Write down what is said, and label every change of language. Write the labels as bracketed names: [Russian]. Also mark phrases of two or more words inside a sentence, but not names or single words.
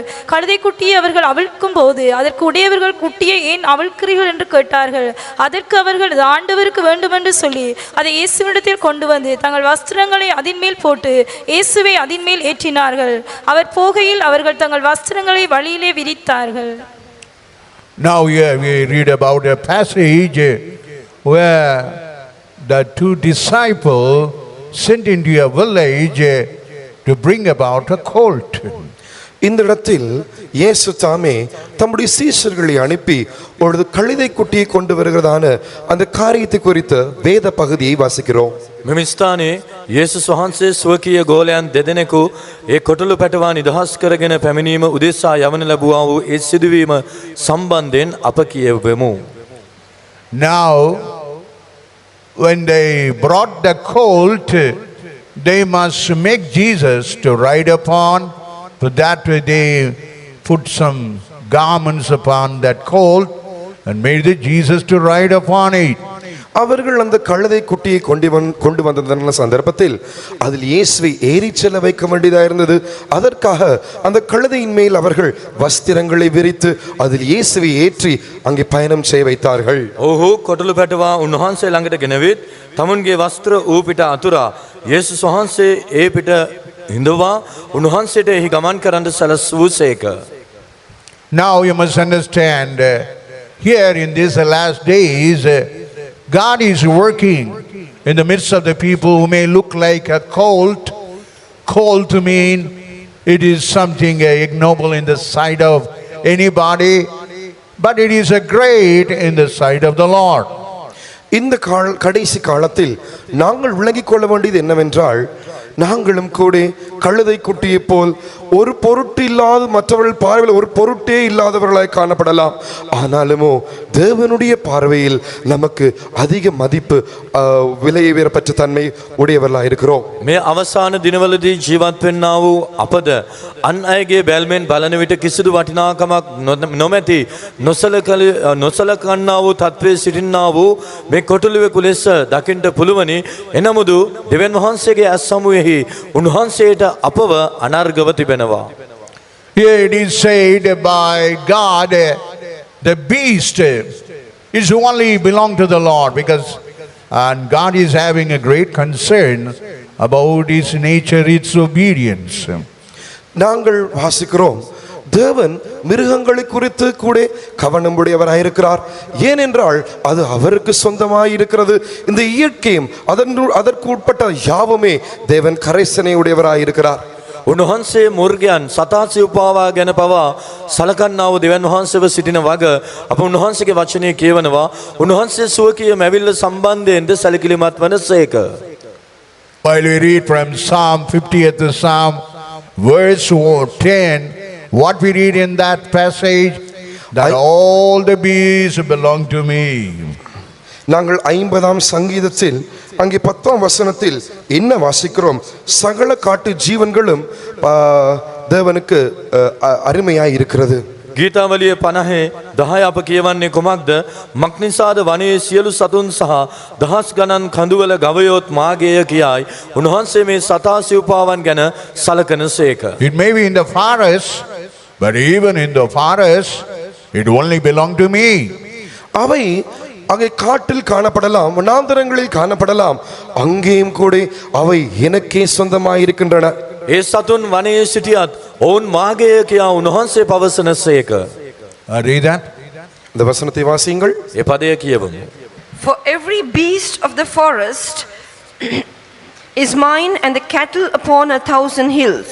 [Tamil] கழுதை குட்டியை அவர்கள் அவிழ்க்கும் போது அதற்கு உடையவர்கள் குட்டியை ஏன் அவிழ்க்கிறீர்கள் என்று கேட்டார்கள். அதற்கு அவர்கள் அது ஆண்டவருக்கு வேண்டுமென்று சொல்லி அதை இயேசுவிடத்தில் கொண்டு வந்து தங்கள் வஸ்திரங்களை அதின் மேல் போட்டு இயேசுவை அதின் மேல் ஏற்றினார்கள். அவர் போகையில் அவர்கள் தங்கள் வஸ்திரங்களை வழியிலே விரித்தார்கள். [English] Now here we read about a passage where the 2 disciples sent into a village to bring about a colt. [Tamil] இந்த இடத்தில் இயேசு தாமே தம்முடைய சீஷர்களை அனுப்பி ஒரு கழுதை குட்டியை கொண்டு வருகிறதான அந்த காரியத்தை குறித்து வேத பகுதியை வாசிக்கிறோம். [Sinhala] මෙම ස්ථානයේ යේසුස් වහන්සේ ස්වකීය ගෝලයන් දෙදෙනෙකු ඒ කොටළු පැටවා නිදහස් කරගෙන පැමිණීම උදෙසා යවන ලැබුවා වූ ඒ සිදුවීම සම්බන්ධයෙන් අප කියවෙමු. [English] Now when they brought the colt, they must make Jesus to ride upon. For that way they put some garments upon that colt and made the Jesus to ride upon it. [Tamil] அவர்கள் அந்த கழுதை குட்டியை கொண்டு வந்ததான சந்தர்ப்பத்தில் அதில் இயேசுவை ஏறிச் செல்ல வைக்க வேண்டியதாக இருந்தது. அதற்காக அந்த கழுதையின் மேல் அவர்கள் வஸ்திரங்களை விரித்து அதில் இயேசுவை ஏற்றி அங்கே பயணம் செய்ய வைத்தார்கள். [Sinhala] ඔහු කොටළු පැටවා උන්වහන්සේ ළඟට ගෙනවිත් තමුන්ගේ වස්ත්‍ර ඌ පිට අතුරා යේසුස් වහන්සේ ඒ පිට හිඳවා උන්වහන්සේට එහි ගමන් කරන්න සැලසුවසේක. [English] Now you must understand, here in these last days, God is working in the midst of the people who may look like a cult. Cult to mean it is something ignoble in the sight of anybody, but it is a great in the sight of the Lord. [Tamil] இந்த கடைசி காலத்தில் நாங்கள் விளங்கிக் கொள்ள வேண்டியது என்னவென்றால், நாங்களும் கூட கழுதை குட்டியை போல் ஒரு பொருட்டு இல்லாத, மற்றவர்கள் பார்வையில் ஒரு பொருட்டே இல்லாதவர்களாய் காணப்படலாம். ஆனாலுமோ தேவனுடைய பார்வையில் நமக்கு அதிக மதிப்பு, விலையை உயரப்பட்ட தன்மை உடையவர்களாக இருக்கிறோம். [Sinhala] මේ අවසාන දිනවලදී ජීවත් වෙන්නා වූ අපද අන් අයගේ බැල්මෙන් බලන විට කිසිදු වටිනාකමක් නොමැති නොසලකන්නා වූ තත්ත්වයේ සිටින්නා වූ මේ කොටුළුවෙකු ලෙස දකින්නට පුළුවනි. එනමුදු දෙවියන් වහන්සේගේ ඇස් සමුවේහි උන්වහන්සේට අපව අනර්ගව තිබෙනවා. [English] Here it is said by God, the beast is only belong to the Lord, because and God is having a great concern about his nature, its obedience. [Tamil] நாங்கள் வாசிக்கிறோம், தேவன் மிருகங்களை குறித்து கூட கவனம் உடையவராயிருக்கிறார். ஏனென்றால் அது அவருக்கு சொந்தமாயிருக்கிறது. இந்த இயற்கையும் அதற்கு உட்பட்ட யாவுமே தேவன் கரைசனை உடையவராயிருக்கிறார். [Sinhala] උන්වහන්සේ මුර්ගයන් සතා සිව්පාවා ගැන පවා සලකන්නා වූ දෙවියන් වහන්සේව සිටින වග අප උන්වහන්සේගේ වචනය කියවනවා. උන්වහන්සේ සුවකීය මැවිල්ල සම්බන්ධයෙන්ද සැලකිලිමත් වනසේක. [English] While we read from Psalm 50th Psalm verse 10, what we read in that passage, that all the beasts belong to me. [Tamil] நாங்கள் 50ஆம் சங்கீதத்தில் அங்கே 10ஆம் வசனத்தில் என்ன வாசிக்கிறோம்? சகல காட்டு ஜீவன்களும் தேவனுக்கு அருமையாய் இருக்கிறது. [Sinhala] ගීතාවලිය 50 අප කියවන්නේ කුමක්ද? මක්නිසාද වනයේ සියලු සතුන් සහ දහස් ගණන් කඳුවල ගවයොත් මාගේය කියයි. උන්වහන්සේ මේ සතා සිව්පාවන් ගැන සලකනසේක. [English] It may be in the forest, but even in the forest, it only belong to me. [Tamil] அவை அங்கே காட்டில் காணப்படலாம், வனாந்தரங்களில் காணப்படலாம், அங்கேயும் கூட அவை எனக்கே சொந்தமாயிருக்கின்றன. [Sinhala] ඒ සතුන් වනයේ සිටියත් ඔවුන් මාගේය කියා උන්වහන්සේ පවසනසේක. [English] Read that. [Tamil] இந்த வசனத்தை வாசியுங்கள். [Sinhala] ඒ පදය කියවමු. [English] For every beast of the forest is mine, and the cattle upon 1,000 hills.